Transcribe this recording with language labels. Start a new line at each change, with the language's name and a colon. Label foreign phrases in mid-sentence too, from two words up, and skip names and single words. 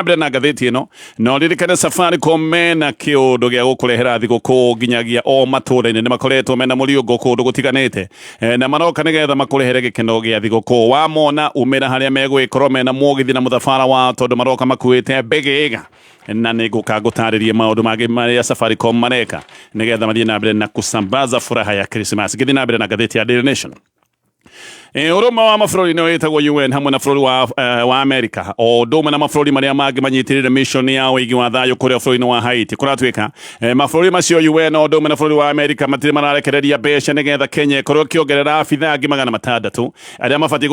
Kikuyu: mbere na gatheti ino no ririkane Safaricom mena kiundu gia gukurehera thiguku nginyagia o matura-ini ni makoretwo mena muriungo kundu gutiganite na maroka nigetha makurehere gikeno gia thiguku wamona umira haria megwikorwo mena mugithi na muthabara wa tondu maroka makuite mbegega na niguka gutaririe maundu magi maria Safaricom mareka nigetha mathie na mbere na
Swahili: kusambaza furaha ya Christmas
Kikuyu: githie na mbere na gatheti ya Daily Nation uruma wa mabũrũri nĩ wĩtagwo UN hamwe na bũrũri wa Amerika o ndũmwe na mabũrũri marĩa mangĩ manyitirĩire mission ya ũigi wa thayũ kũrĩa bũrũri-inĩ wa Haiti kũratuĩka mabũrũri macio UN o ndũmwe na bũrũri wa Amerika matirĩ mararekereria mbeca nĩgetha Kenya ĩkorwo ĩkĩongerera abithaa angĩ 600 arĩa mabatiĩ